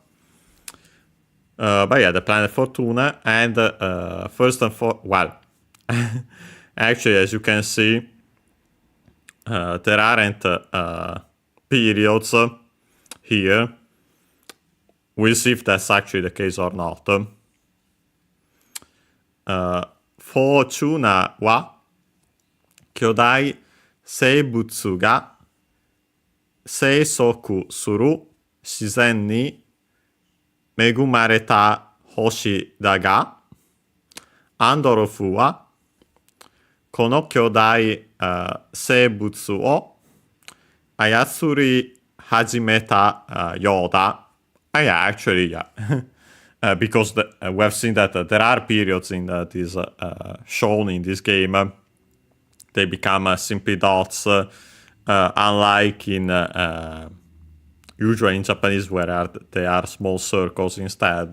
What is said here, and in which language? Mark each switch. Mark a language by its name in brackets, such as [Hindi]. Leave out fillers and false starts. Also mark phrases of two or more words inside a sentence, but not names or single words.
[English] But yeah, the planet Fortuna, and first and foremost, well, actually, as you can see, there aren't periods here. We'll see if that's actually the case or not. [Japanese] Fortunaは巨大生物が生息する自然に恵まれた星だが、Andorfuはこの巨大生物を操り始めたようだ。Yeah, [English] actually, yeah. Because we have seen that there are periods in this shown in this game. They become simply dots, unlike in usually in Japanese where they are small circles instead.